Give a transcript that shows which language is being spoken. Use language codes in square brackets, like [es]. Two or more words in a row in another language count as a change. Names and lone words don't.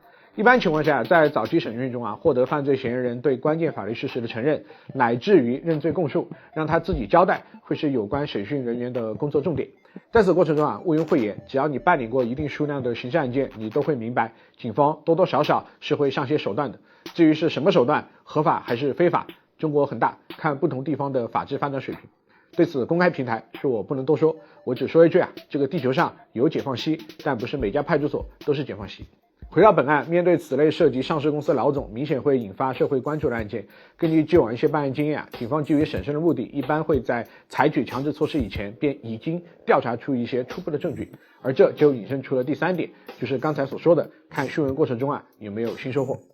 [zh] 一般情況下，在早期審訊中獲得犯罪嫌疑人對關鍵法律事實的承認，乃至於認罪供述，讓他自己交代，會是有關審訊人員的工作重點。在此過程中毋庸諱言，只要你辦理過一定數量的刑事案件，你都會明白，警方多多少少是會上些手段的。至於是什麼手段，合法還是非法，中國很大，看不同地方的法治發展水平。對此公開平台是我不能多說，我只說一句這個地球上有解放西，但不是每家派出所都是解放西。回到本案，面對此類涉及上市公司老總明顯會引發社會關注的案件，根據既往一些辦案經驗警方基於審慎的目的，一般會在採取強制措施以前便已經調查出一些初步的證據，而這就引申出了第3點，就是剛才所說的看訊問過程中有沒有新收穫。